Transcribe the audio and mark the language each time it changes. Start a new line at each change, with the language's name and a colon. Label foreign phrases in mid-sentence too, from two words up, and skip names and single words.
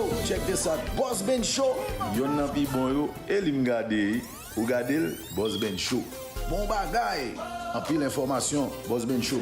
English: check this out. Boss Ben Show.
Haitian Creole: Yon nan pi bon yo, li m'gade, ou gade l, Boss Ben Show. Bon bagay, en pile information, Boss Ben Show.